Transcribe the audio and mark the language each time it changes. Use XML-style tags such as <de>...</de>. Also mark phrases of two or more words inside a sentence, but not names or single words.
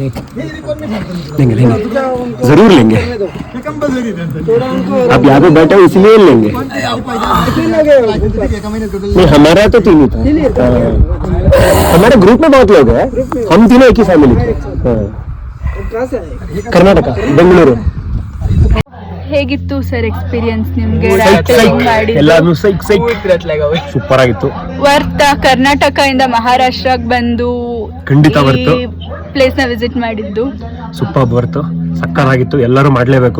<hi>लेंगे जरूर लेंगे. आप यहाँ पे बैठे हो इसलिए लेंगे. नहीं हमारा तो 3 ही था. हमारे ग्रुप में बहुत लोग हैं, हम तीनों एक ही फैमिली थे. कर्नाटक बेंगलुरु.</hi> <kn>ಹೇಗಿತ್ತು ಸರ್ ಎಕ್ಸ್ಪೀರಿಯನ್ಸ್ ನಿಮ್ಗೆ? ಎಲ್ಲಾನು ಸೂಪರ್ ಆಗಿತ್ತು. ವರ್ತ್ ಕರ್ನಾಟಕ ಇಂದ ಮಹಾರಾಷ್ಟ್ರಕ್ಕೆ ಬಂದು ಖಂಡಿತ ವರ್ತ್ ಪ್ಲೇಸ್ ನ ವಿಸಿಟ್ ಮಾಡಿದ್ದು</kn> <en>super worth.</en> <kn>ಸಕ್ಕತ್ತಾಗಿತ್ತು, ಎಲ್ಲರೂ ಮಾಡ್ಲೇಬೇಕು.</kn>